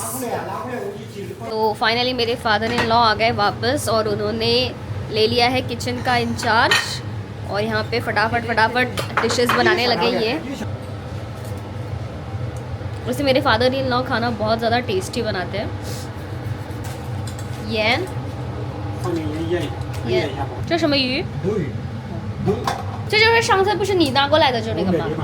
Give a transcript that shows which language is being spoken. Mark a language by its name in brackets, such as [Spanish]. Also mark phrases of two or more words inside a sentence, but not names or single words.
[Hindi] तो फाइनली मेरे [English] father in law [Hindi] आ गए वापस और उन्होंने ले लिया है किचन का इंचार्ज और यहाँ पे फटाफट डिशेस बनाने लगे ये। वैसे मेरे [English] father in law [Hindi] खाना बहुत ज़्यादा टेस्टी बनाते हैं। [Chinese] ये 这什么鱼？这就是上次不是你拿过来的就是那个吗？